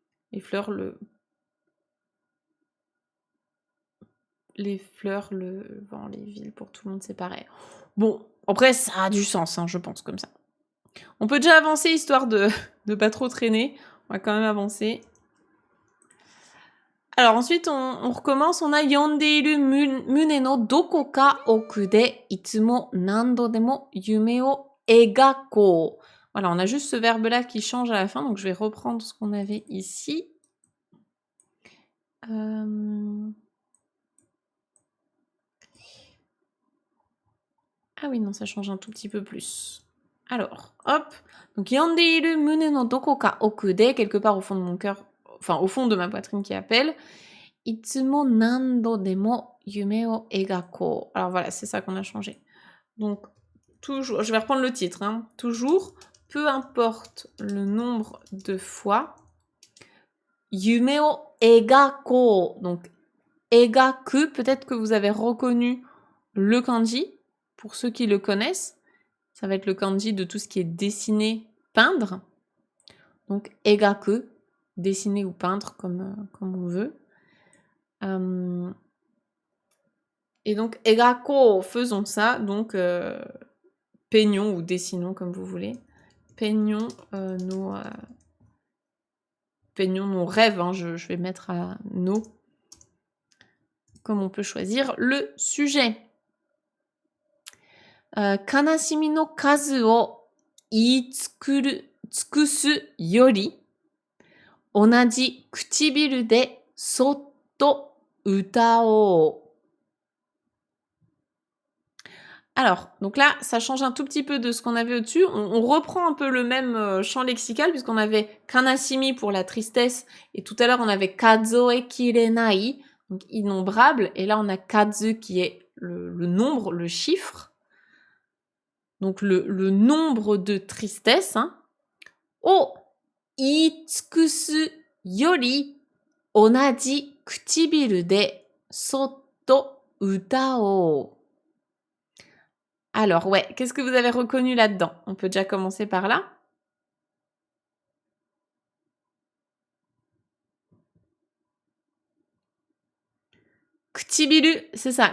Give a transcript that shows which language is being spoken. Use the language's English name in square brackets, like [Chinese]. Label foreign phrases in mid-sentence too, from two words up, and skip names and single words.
[French] Les fleurs, les vent, les villes, pour tout le monde, c'est pareil. Bon, après, ça a du sens, hein, je pense, comme ça. On peut déjà avancer, histoire de pas trop traîner. On va quand même avancer. Alors ensuite, on recommence. On a [Japanese] 呼んでいる胸のどこか奥でいつも何度でも夢を描こう. [French] Voilà, on a juste ce verbe-là qui change à la fin. Donc je vais reprendre ce qu'on avait ici. Ah oui, non, ça change un tout petit peu plus. Alors, hop. Donc, [Japanese] 病んでいる胸のどこか奥で, [French] quelque part au fond de mon cœur, enfin, au fond de ma poitrine qui appelle. [Japanese] いつも何度でも夢を描こう. [French] Alors voilà, c'est ça qu'on a changé. Donc, toujours, je vais reprendre le titre, hein. Toujours, peu importe le nombre de fois, [Japanese] 夢を描こう. [French] Donc, egaku, peut-être que vous avez reconnu le kanji. Pour ceux qui le connaissent, ça va être le kanji de tout ce qui est dessiner, peindre. Donc, egaku, dessiner ou peindre comme on veut. Et donc, egako, faisons ça. Donc, peignons ou dessinons comme vous voulez. Peignons nos rêves. Hein, je vais mettre à nos, comme on peut choisir le sujet. [Japanese] 悲しみの数を尽くすより、同じくちびるでそっと歌おう. [French] Alors, donc là, ça change un tout petit peu de ce qu'on avait au-dessus. On reprend un peu le même champ lexical, puisqu'on avait kanashimi pour la tristesse, et tout à l'heure, on avait [Japanese] 数えきれない, [French] donc innombrable, et là, on a kazu qui est le nombre, le chiffre. Donc le nombre de tristesse, hein. [Japanese] を言い尽くすより同じくちびるでそっと歌おう. [French] Alors ouais, qu'est-ce que vous avez reconnu là-dedans? On peut déjà commencer par là. Kuchibiru, c'est ça.